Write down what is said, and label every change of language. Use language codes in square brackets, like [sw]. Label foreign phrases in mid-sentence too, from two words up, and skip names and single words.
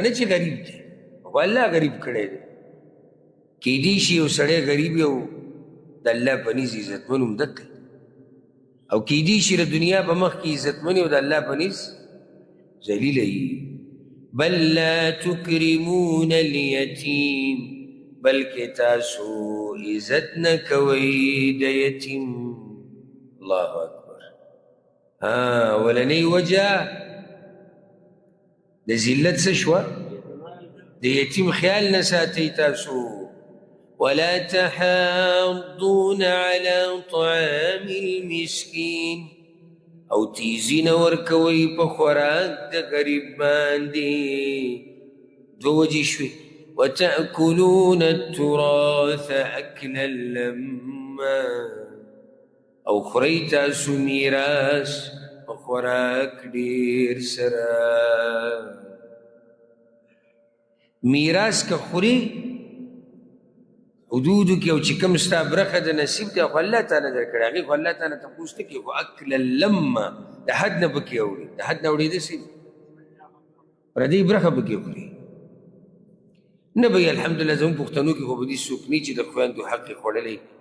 [ps] نه چې غریب دی خو الله غریب کړی دی کیدی شي یو سړی غریب یو د الله په نزد عزتمن هم دک او کیدی شي د دنیا په مخ کې عزتمن او د الله په نزد ذلیله وي بل [ar] لا تکرمون الیتیم [ps] بلکې تاسو عزت نه کوئ د یتیم [ar] الله اکبر [ps] ولنۍ وجه د ذلت څه شوه د یتیم خیال نه ساتئ تاسو [ar] ولا تحاضون على طعام المسكين [ps] او تیزی نه ورکوئ په خوراک د غریب باندې دوه وجې شوې [ar] وتأكلون التراث أكلا لما [ps] او خورئ تاسو میراث په خوراک ډېر سره میراث که خوري حدودو کې او چې کوم ستا برخه د نصیب دی خو الله تعالی درکړی هغې خو الله تعالی تپوس نه کوي خو [ar] اکل لما [ps] د حد نه پکې اوړي د حد نه اوړېده سي پردۍ برخه پکې خوري نه به یې الحمدلله زموږ پښتنو کې خو به دې څوک نه چې د خویندو حق یې خوړلی